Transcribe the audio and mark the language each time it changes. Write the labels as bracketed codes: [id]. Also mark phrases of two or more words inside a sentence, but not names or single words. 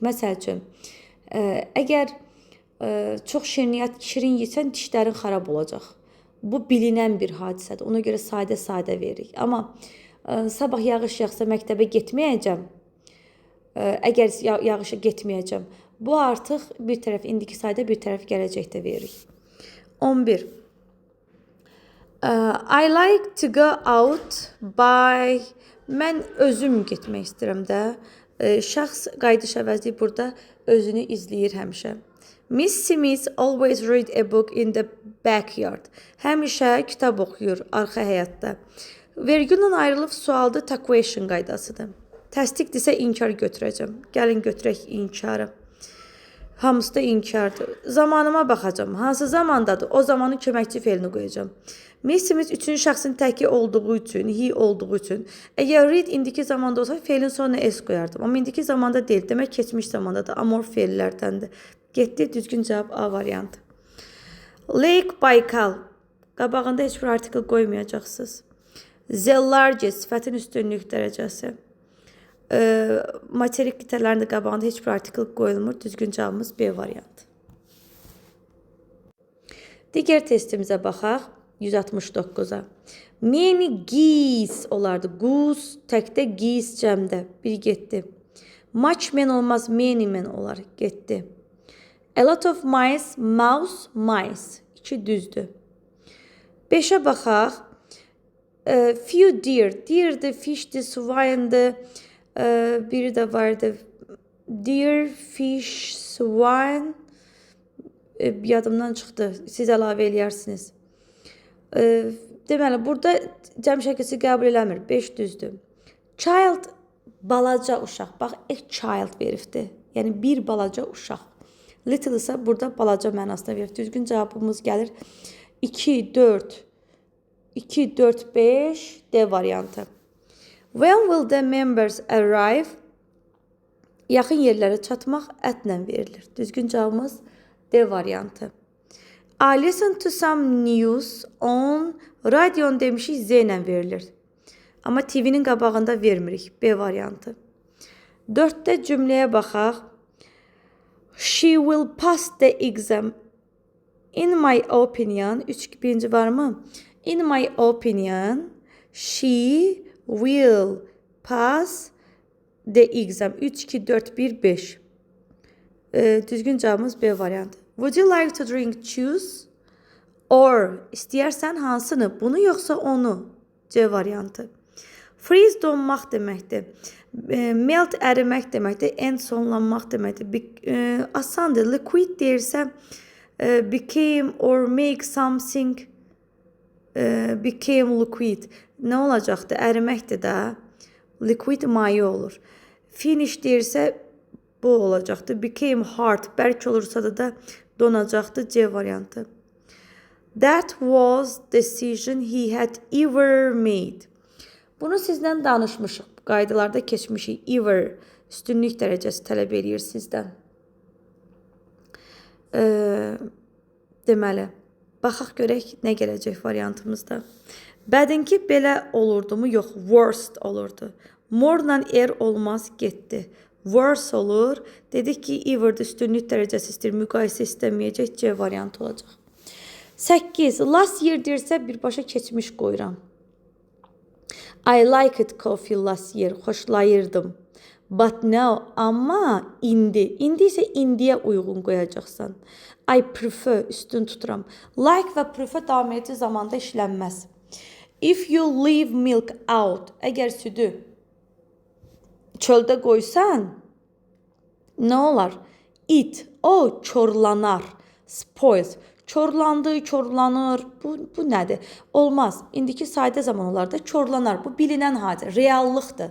[az] Məsəl üçün, əgər çox şirin yesən dişlərin xarab olacaq. Bu bilinən bir hadisədir. Ona görə sadə veririk. Amma sabah yağış yağsa məktəbə getməyəcəm. Əgər yağışa getməyəcəm. Bu artıq bir tərəf indiki sadə, bir tərəf gələcəkdə veririk. 11. [en] I like to go out by... [az] Mən özüm getmək istəyirəm də. Şəxs qayıdış əvəzi burada özünü izləyir həmişə. [en] Miss Smith always read a book in the backyard. [az] Həmişə kitab oxuyur arxa həyətdə. Vergüllə ayrılıb sualda taquation qaydasıdır. Təsdiqdirsə inkar götürəcəm. Gəlin götürək inkarı. Hamısı da inkardır. Zamanıma baxacam. Hansı zamandadır? O zamanın köməkçi feilini qoyacam. Miss Smith üçüncü şəxsin təki olduğu üçün, he olduğu üçün. Əgər read indiki zamanda olsa feilin sonuna s qoyardım. Amma indiki zamanda deyil. Demək keçmiş zamandadır. Amorf feillərdəndir. Getdi, düzgün cavab A variantı. Lake Baykal. Qabağında heç bir artikel qoymayacaqsınız. [en] The largest, [az] sifətin üstünlük dərəcəsi. Materik qitələrində qabağında heç bir artikel qoyulmur. Düzgün cavabımız B variantı. Digər testimizə baxaq. 169-a. [en] Many geese olardı. [az] Goose təkdə, geese cəmdə. Bir getdi. [en] Much men [az] olmaz, [en] many men [az] olar. Getdi. [en] A lot of mice, mouse, mice. 2 düzdür. [az] 5'ə baxaq. [en] Few deer. [az] Deer'dir, fish'dir, swine'dir. Biri də vardı. [en] Deer, fish, swine. [az] Yadımdan çıxdı. Siz əlavə eləyərsiniz. Deməli, burada cəm şəkilsi qəbul eləmir. 5 düzdür. Child, balaca uşaq. Bax, [en] a child [az] veribdir. Yəni, bir balaca uşaq. Little ise burada balaca mənasına verir. Düzgün cavabımız gəlir. 2, 4, 2, 4, 5 D variantı. [en] When will the members arrive? [az] Yaxın yerlərə çatmaq ətlə verilir. Düzgün cavabımız D variantı. [en] I listen to some news on radio [az] demişik Z ilə verilir. Amma TV'nin qabağında vermirik. B variantı. 4'də cümləyə baxaq. [en] She will pass the exam. In my opinion, 3-2 var mı? In my opinion, she will pass the exam. 3-2-4-1-5. [az] Düzgün cevabımız B variantı. [en] Would you like to drink juice? [az] Or istəyərsən hansını? Bunu yoxsa onu? C variantı. Freeze donmaq deməkdir. Melt ərimək deməkdir. End sonlanmaq deməkdir. [en] Asandır. Liquid deyirsə became or make something became liquid. [az] Nə olacaqdır? Əriməkdir də. Liquid maye olur. Finish deyirsə bu olacaqdır. [en] Became hard. [az] Bərk olursa da donacaqdır. C variantı. [en] That was decision he had ever made. [az] Bunu sizdən danışmışıq. Qaydalarda keçmişik. Ever üstünlük dərəcəsi tələb edir sizdən. Deməli, baxaq görək nə gələcək variantımızda. Bədinki belə olurdu mu? Yox, worst olurdu. More-la er olmaz, getdi. Worse olur. Dedik ki, ever'də üstünlük dərəcəsi istəyir, müqayisə istəməyəcək. C variantı olacaq. 8. [en] Last year [az] deyirsə birbaşa keçmiş qoyuram. [en] I liked coffee last year. Xoşlayırdım. But now, [az] amma indi. İndi isə indiyə uyğun qoyacaqsan. [en] I prefer, [az] üstün tuturam. Like və prefer davam edici zamanda işlənməz. [en] If you leave milk out, [az] əgər südü çöldə qoysan, nə olar? It, o çorlanar. Spoils. Çorlandı, çorlanır. Bu nədir? Olmaz. İndiki sadə zamanlarda çorlanar. Bu bilinən hadə, reallıqdır.